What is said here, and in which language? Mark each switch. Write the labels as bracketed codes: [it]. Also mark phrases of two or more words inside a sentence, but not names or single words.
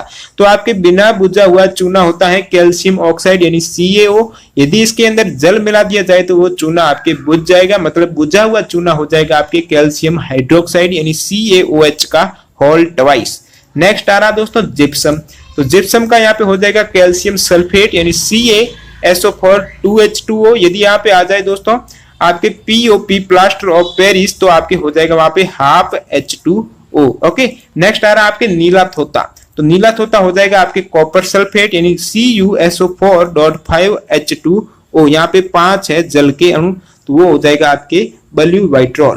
[hi] तो आपके बिना बुझा हुआ चूना होता है [en] calcium oxide [hi] यानी CaO। यदि इसके अंदर जल मिला दिया जाए तो वो चूना आपके बुझ जाएगा, मतलब बुझा हुआ चूना हो जाएगा आपके [en] calcium hydroxide [hi] यानी CaOH का [en] whole twice. [hi] नेक्स्ट आ रहा दोस्तों जिप्सम। तो जिप्सम का यहाँ पे हो जाएगा [en] calcium sulphate [hi] यानी CaSO4 2H2O। यदि यहाँ पे आ जाए दोस्तों आपके POP [en] plaster of Paris [hi] तो आपके हो जाएगा वहां पे हाफ H2O। [en] okay, next [hi] आ रहा है आपके नीला थोता। तो नीला थोता हो जाएगा आपके [en] copper sulphate [hi] यानी CuSO4.5H2O। यहाँ पे 5 है जल के अणु तो वो हो जाएगा आपके [en] blue vitriol.